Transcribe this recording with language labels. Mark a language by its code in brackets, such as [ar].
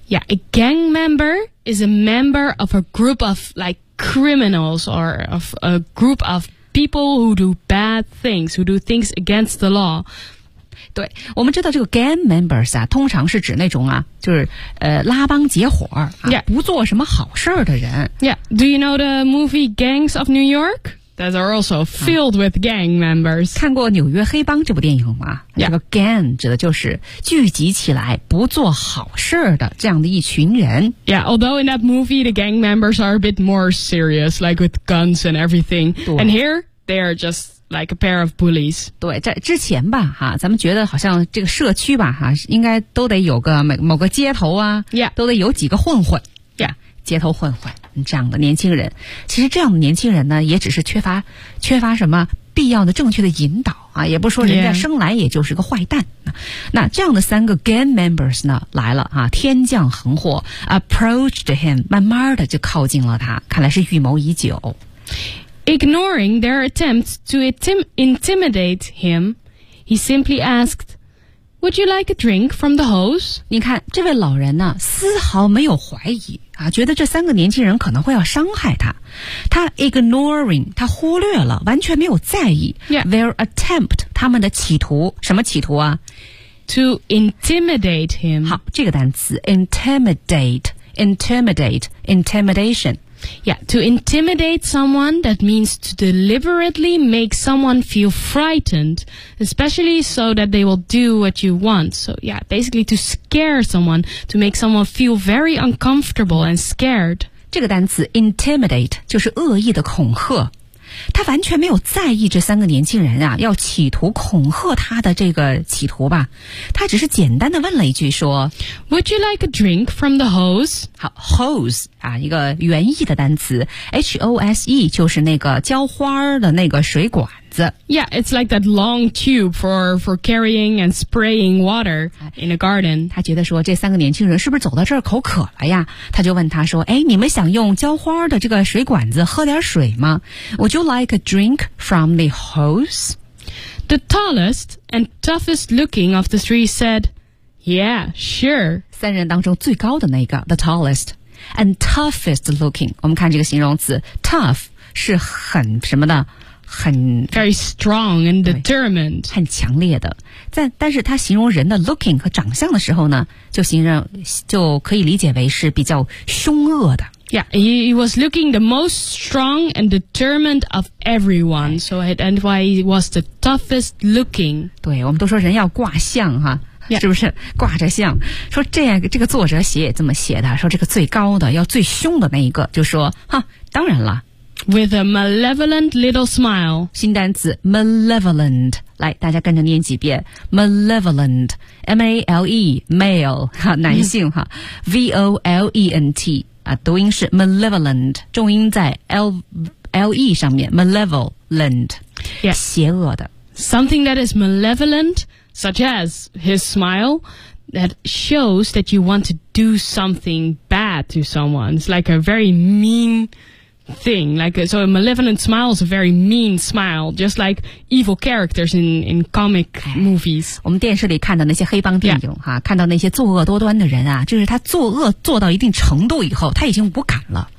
[en] Yeah, a gang member is a member of a group of, like, criminals or of a group of people who do bad things, who do things against the law. [zh] 对，我们知道这个 [en] gang members [zh] 啊，通常是指那种啊，就是拉帮结伙啊， [en] yeah. [zh] 不做什么好事的人。 [en] Yeah, do you know the movie Gangs of New York? That are also filled with gang members. [zh] 看过《纽约黑帮》这部电影吗？ [en] Yeah. [zh] 这个 gang 指的就是聚集起来不做好事的这样的一群人。 [en] Yeah, although in that movie, the gang members are a bit more serious, like with guns and everything. And here, they are just... Like a pair of bullies. [zh] 对，在之前吧，哈，咱们觉得好像这个社区吧，哈，应该都得有个某个街头啊， [en] yeah. [zh] 都得有几个混混， [en] yeah. [zh] 街头混混这样的年轻人。其实这样的年轻人呢，也只是缺乏什么必要的正确的引导啊，也不说人家生来也就是个坏蛋。 [en] Yeah. [zh] 那这样的三个 [en] gang members [zh] 呢来了啊，天降横祸 ， [en] approached him， [zh] 慢慢的就靠近了他，看来是预谋已久。 [en] Ignoring their attempts to intimidate him, he simply asked, "Would you like a drink from the hose?" [zh] 你看，这位老人呢，丝毫没有怀疑啊，觉得这三个年轻人可能会要伤害他。他 ignoring， 他忽略了，完全没有在意。 [en] Yeah. Their attempt， [zh] 他们的企图，什么企图啊 [en] ？To intimidate him. [zh] 好，这个单词 intimidation。 [en] Yeah, to intimidate someone, that means to deliberately make someone feel frightened, especially so that they will do what you want. So yeah, basically to scare someone, to make someone feel very uncomfortable and scared. [zh] 这个单词 intimidate 就是恶意的恐吓。他完全没有在意这三个年轻人啊，要企图恐吓他的这个企图吧。他只是简单的问了一句说 [en] Would you like a drink from the hose? [zh] 好 ,hose, 啊一个原意的单词 ,H-O-S-E, 就是那个浇花的那个水管子。 [en] Yeah, it's like that long tube for carrying and spraying water in a garden. [zh] 他觉得说这三个年轻人是不是走到这儿口渴了呀，他就问他说哎，你们想用浇花的这个水管子喝点水吗？ [en] Would you like a drink from the hose? The tallest and toughest looking of the three said, Yeah, sure. [zh] 三人当中最高的那个 [en] the tallest and toughest looking. [zh] 我们看这个形容词 tough 是很什么的很 [en] Very strong and determined. [zh] 很强烈的。但是他形容人的 looking 和长相的时候呢，就可以理解为是比较凶恶的。 [en] Yeah, he was looking the most strong and determined of everyone. So that's why he was the toughest looking. [zh] 对，我们都说人要挂相哈、 [en] 啊， yeah. [zh] 是不是挂着相？说这样，这个作者写也这么写的，说这个最高的要最凶的那一个，就说哈，当然了。 [en] With a malevolent little smile. [zh] 新单词 malevolent， 来大家跟着念几遍 malevolent， M-A-L-E， male 哈，男性哈， V-O-L-E-N-T。啊，读音是 malevolent， 重音在 L-E 上面 malevolent、 [en] yeah. [zh] 邪恶的 [en] something that is malevolent such as his smile that shows that you want to do something bad to someone it's like a very mean thing like so a malevolent smile is a very mean smile just like evil characters in comic movies [zh] 我们电视里看到那些黑帮电影、yeah. 啊、看到那些作恶多端的人啊就是他作恶做到一定程度以后他已经无感了